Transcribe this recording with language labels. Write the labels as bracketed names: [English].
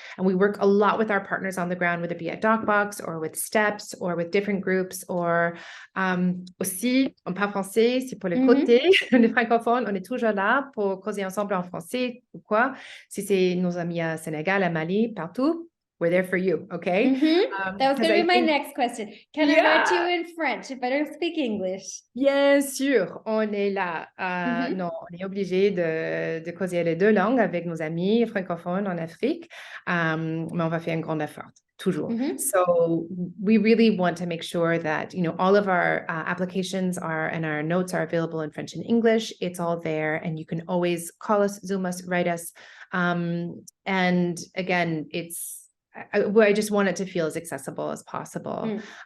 [English] And we work a lot with our partners on the ground, whether it be at DocBox or with STEPS or with different groups, or [French] aussi, on parle français, c'est pour les côtés, les francophones, on est toujours là pour causer ensemble en français ou quoi. Si c'est nos amis à Sénégal, à Mali, partout, [English] we're there for you, okay? That was going to be my next question. Can I write to you in French if I don't speak English? [French] Bien sûr, on est là. Non, on est obligé de causer les deux langues avec nos amis francophones en Afrique, mais on va faire un grand effort, toujours. [English] So we really want to make sure that, all of our applications and our notes are available in French and English. It's all there, and you can always call us, Zoom us, write us. And again, I just want it to feel as accessible as possible.